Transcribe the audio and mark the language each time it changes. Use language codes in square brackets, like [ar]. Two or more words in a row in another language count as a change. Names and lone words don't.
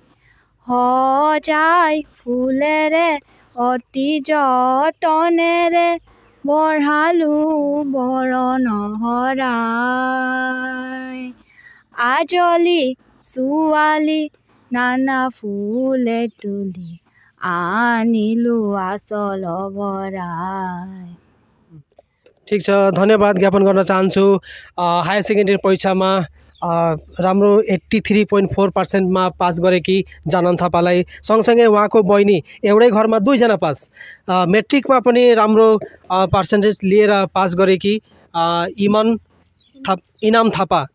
[as] সজাই ফুলেৰে অতি যতনেৰে বঢ়ালো বৰণ শৰাই আজলি ছোৱালী নানা ফুলে তুলি আনিলো আচল ভৰাই। [ne] ठीक छ, धन्यवाद ज्ञापन गर्न चाहन्छु। हायर सेकेन्डरी परीक्षामा राम्रो 83.4% मा पास गरेकी जानम थापालाई सँगसँगै उहाँको बहिनी एउटै घरमा 2 जना पास, मेट्रिकमा पनि राम्रो पर्सेन्टेज लिएर पास गरेकी इनाम थापा।